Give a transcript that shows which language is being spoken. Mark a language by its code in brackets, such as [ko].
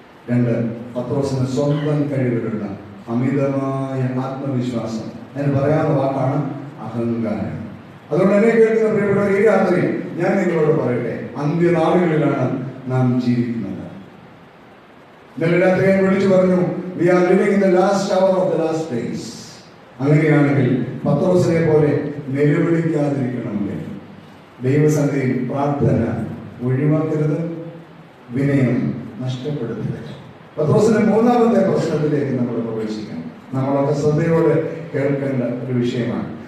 [ml] 2, പത്രോസിന് സ്വന്തം കഴിവിലുള്ള അമിതമായ ആത്മവിശ്വാസം. അതിന് പറയാവുന്ന വാക്കാണ് അഹങ്കാരം. അതുകൊണ്ട് എന്നെ കേൾക്കുന്ന പ്രിയപ്പെട്ടവർ, ഈ രാത്രി ഞാൻ നിങ്ങളോട് പറയട്ടെ, അന്ത്യനാളുകളിലാണ് നാം ജീവിക്കുന്നത്. ഇന്നലെ രാത്രി ഞാൻ വിളിച്ചു പറഞ്ഞു, [en] we are living in the last hour of the last days. [ml] അങ്ങനെയാണെങ്കിൽ പത്രോസിനെ പോലെ നിലവിളിക്കാതിരിക്കണമെങ്കിൽ ദൈവസന്നിധിയിൽ പ്രാർത്ഥന ഒഴിവാക്കരുത്, വിനയം നഷ്ടപ്പെടുത്തരുത്. പത്രോസിന്റെ 3ാമത്തെ പ്രശ്നത്തിലേക്ക് നമ്മൾ പ്രവേശിക്കണം. നമ്മളൊക്കെ ശ്രദ്ധയോടെ കേൾക്കേണ്ട ഒരു വിഷയമാണ്.